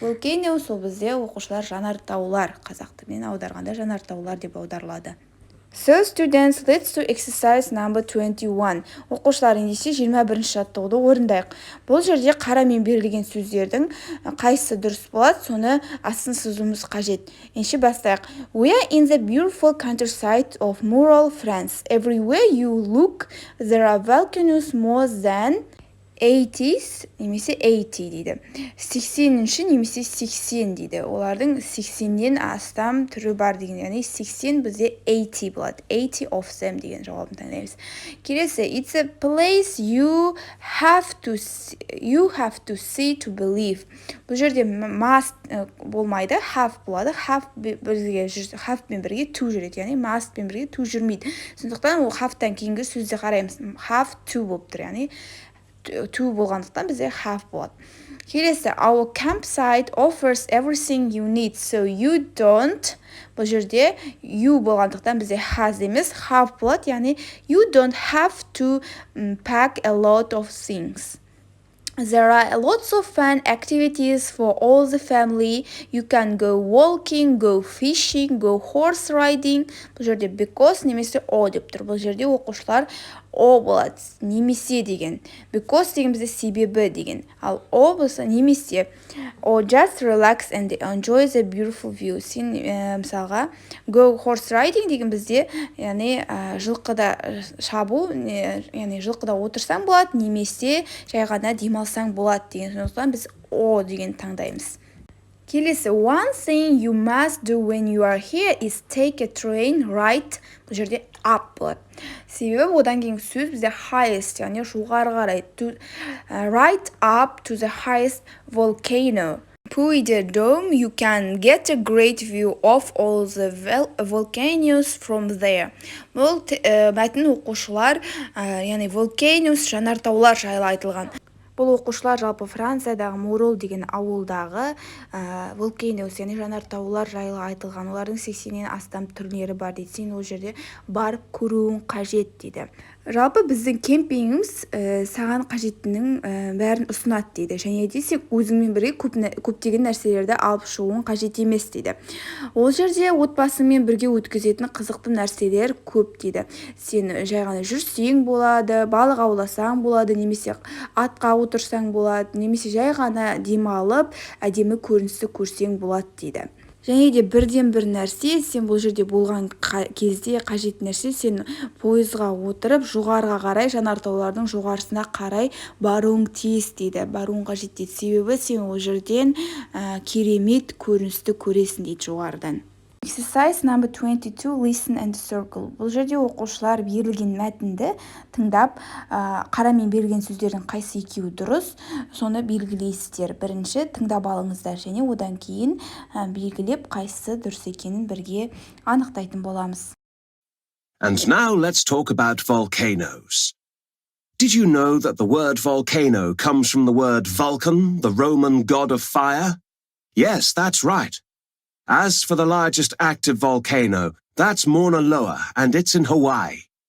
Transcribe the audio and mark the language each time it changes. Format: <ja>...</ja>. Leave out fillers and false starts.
<kk>Volcanoes ол бізде оқушылар жанартаулар, қазақ тілінен аударғанда жанартаулар деп аударылады.</kk> <en>So students, let's do exercise number 21.</en> <kk>Оқушылар ендеше 21-ші жаттығуды орындайық. Бұл жерде қарамен берілген сөздердің қайсысы дұрыс болады, соны астын сызуымыз қажет. Ендеше бастайық.</kk> <en>We are in the beautiful countryside of rural France. Everywhere you look, there are volcanoes more than 80</en> <kk>немесе 80 дейді. 80-ші немесе 80 дейді. Олардың 80-нен астам түрі бар деген. Яғни 80 бізде 80 болады. 80</kk> <en>of them</en> <kk>деген жауабын таңдаймыз. Келесі,</kk> <en>it's a place you have to see to believe.</en> <kk>Бұл жерде must болмайды, have болады. Have пен бірге to жүреді. Яғни must пен бірге to жүрмейді. Сондықтан ол have-тан кейінгі сөзде қараймыз. Have to болып тұр. Яғни to болғандықтан бізде have болады. Келесі,</kk> <en>our campsite offers everything you need, so you don't.</en> <kk>Бұл жерде you болғандықтан бізде has емес, have болады. Яғни</kk> <en>you don't have to pack a lot of things. There are lots of fun activities for all the family. You can go walking, go fishing, go horse riding.</en> <kk>Бұл жерде because немесе о деп тұр. Бұл жерде оқушылар о болады, немесе деген. Because деген бізде себебі деген. Ал о болса немесе.</kk> <en>Or just relax and enjoy the beautiful view.</en> <kk>Сен мысалға</kk> <en>go horse riding</en> <kk>деген бізде яғни жылқыда шабу, яғни жылқыда отырсаң болады, немесе жай ғана демалсаң болады деген. Сондықтан біз о деген таңдаймыз. Келесі,</kk> <en>one thing you must do when you are here is take a train right.</en> <kk>Бұл жерде up болады. Себебі одан кейін сөз бізде highest, яғни жоғары қарай.</kk> <en>Right up to the highest volcano. Through the dome, you can get a great view of all the volcanoes from there.</en> <kk>Бұл мәтін оқушылар, яғни volcanoes, жанартаулар жайлы айтылған. Бұл оқушылар жалпы Франциядағы Мурол деген ауылдағы Volcanoes, яғни жанартаулар жайлы айтылған. Олардың 80-нен астам түрлері бар дейді. Сен ол жерде барып көруің қажет дейді. Жалпы біздің кемпингіміз саған қажеттінің бәрін ұсынады дейді. Және де сен өзіңмен бірге көптеген нәрселерді алып шығуың қажет емес дейді. Ол жерде отбасыңмен бірге өткізетін қызықты нәрселер көп дейді. Сен жай ғана жүрсең болады, балық ауласаң болады, немесе атқа отырсаң болады, немесе жай ғана демалып, әдемі көріністі көрсең болады дейді. Және де бірден бір нәрсе, сен бұл жерде болған кезде қажет нәрсе, сен пойызға отырып, жоғарыға қарай, жанартаулардың жоғарысына қарай баруың тиіс дейді. Баруың қажет дейді. Себебі сен ол жерден керемет көріністі көресің дейді жоғарыдан.</kk> <en>Exercise number 22, listen and circle.</en> <kk>Бұл жерде оқушылар берілген мәтінді тыңдап, қарамен берілген сөздердің қайсы екеуі дұрыс, соны белгілейсіздер. Бірінші тыңдап алыңыздар және одан кейін белгілеп қайсысы дұрыс екенін бірге анықтайтын боламыз.</kk> <en>And now let's talk about volcanoes. Did you know that the word volcano comes from the word Vulcan, the Roman god of fire? Yes, that's right. As for the largest active volcano, that's Mauna Loa, and it's in Hawaii.</en>